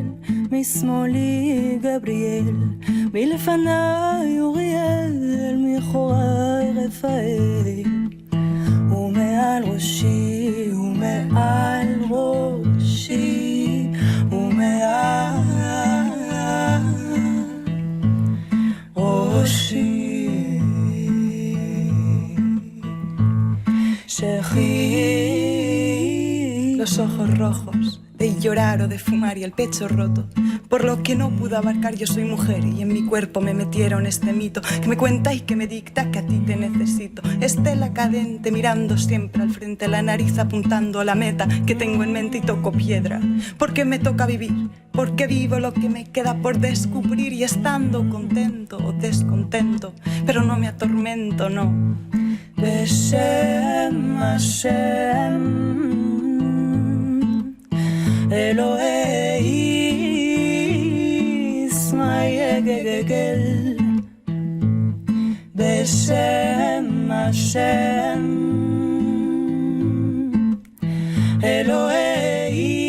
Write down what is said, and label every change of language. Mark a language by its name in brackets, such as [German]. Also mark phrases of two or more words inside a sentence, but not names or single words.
[Hebrew] משמאלי גבריאל, מלפניי אוריאל, מאחוריי רפאל, ומעל ראשי, ומעל ראשי, ומעל ראשי, שכי, [Spanish] los ojos rojos de llorar o de fumar y el pecho roto por lo que no pude abarcar. Yo soy mujer y en mi cuerpo me metieron este mito que me cuenta y que me dicta que a ti te necesito. Estela cadente mirando siempre al frente, la nariz apuntando a la meta que tengo en mente y toco piedra porque me toca vivir, porque vivo lo que me queda por descubrir y estando contento o descontento, pero no me atormento, no. [Hebrew] בשם השם אלוהי ישמעאל בשם השם אלוהי